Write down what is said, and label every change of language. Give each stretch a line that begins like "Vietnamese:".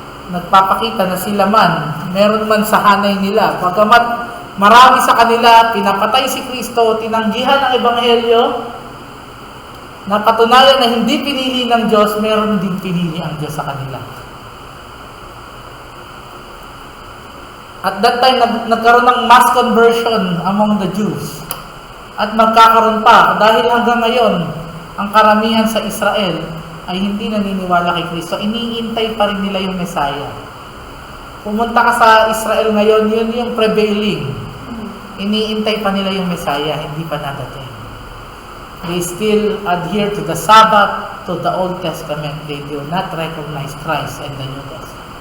Filipino: Nagpapakita na sila man, meron man sa hanay nila, bagamat marami sa kanila pinapatay si Kristo, tinanggihan ang Ebanghelyo, napatunayan na hindi pinili ng Diyos, meron din pinili ang Diyos sa kanila.
English: At that time,
Filipino: nagkaroon ng
English: mass conversion among the Jews.
Filipino: At magkakaroon pa, dahil hanggang ngayon, ang karamihan sa Israel ay hindi naniniwala kay Kristo. Iniintay pa rin nila yung Messiah. Pumunta ka sa Israel ngayon, yun yung prevailing. Iniintay pa nila yung Messiah, hindi pa nadating.
English: They still adhere to the Sabbath, to the Old Testament. They do not recognize Christ and the New Testament.